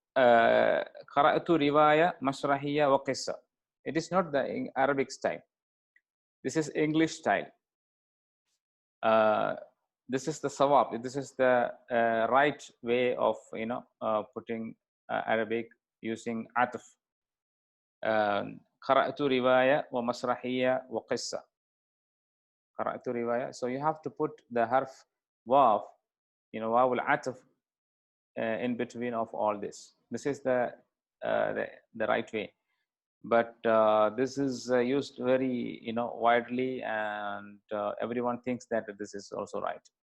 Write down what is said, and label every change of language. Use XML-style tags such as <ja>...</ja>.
<ar>قرأت رواية مسرحية وقصة.</ar> <en>It is not the Arabic style. This is English style. This is the sawab. This is the right way of putting Arabic using atf.</en> <ar>قرأت رواية ومسرحية وقصة. قرأت رواية.</ar> <en>So you have to put the harf واو, واو العطف in between of all this. This is the right way. But this is used very widely, and everyone thinks that this is also right.</en>